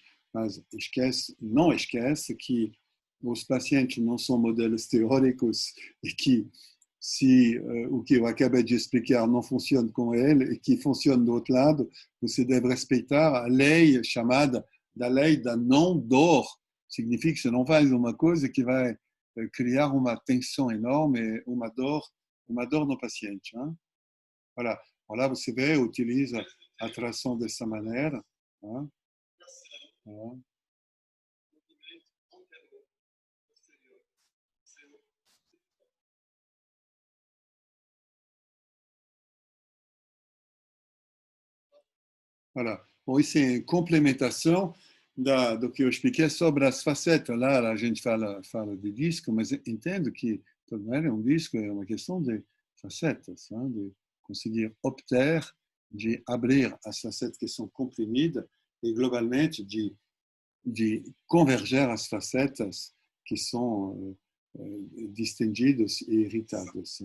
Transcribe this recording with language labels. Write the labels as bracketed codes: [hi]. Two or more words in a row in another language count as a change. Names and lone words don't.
[pt] Mas não esquece que os pacientes não são modelos teóricos e que se o que eu acabei de explicar não funciona com ele e que funciona do outro lado, você deve respeitar a lei chamada da lei da não dor. Significa que você não faz uma coisa que vai criar uma tensão enorme, uma dor no paciente. [fr] Hein? Voilà. Voilà, [pt] você vê, utiliza a tração dessa maneira. [fr] Hein? Hein? Voilà. [pt] Bom, isso é complementação do que eu expliquei sobre as facetas. Lá a gente fala de disco, mas entendo que também um disco é uma questão de facetas, hein? De conseguir obter, de abrir as facetas que são comprimidas e globalmente de converger as facetas que são distendidas e irritadas.